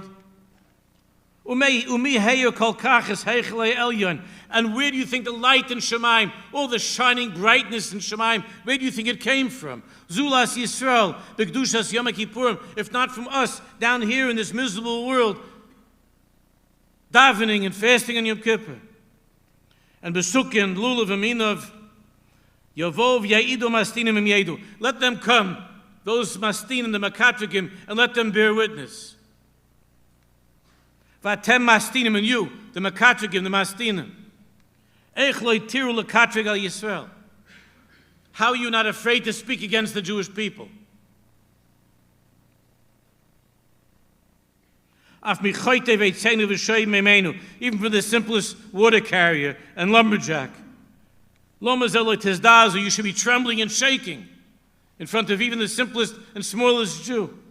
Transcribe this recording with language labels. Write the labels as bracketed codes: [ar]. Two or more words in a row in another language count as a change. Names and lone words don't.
[en] And where do you think the light in Shemayim, all the shining brightness in Shemayim, where do you think it came from? [he] זולת ישראל, בקדושת יום כיפורים, [en] if not from us down here in this miserable world, davening and fasting on Yom Kippur. [he] And Besukkah and Lulav אמינוב, יבואו יעידו מסטינים אם ידו. [en] Let them come, those Mastinim, the Makatrikim, and let them bear witness. [he] ואתם מסטינים, [en] and you, the Makatrikim, the Mastinim. [he] איך לא ייראו לקטרג על ישראל. [en] How are you not afraid to speak against the Jewish people? Even for the simplest water carrier and lumberjack. You should be trembling and shaking in front of even the simplest and smallest Jew.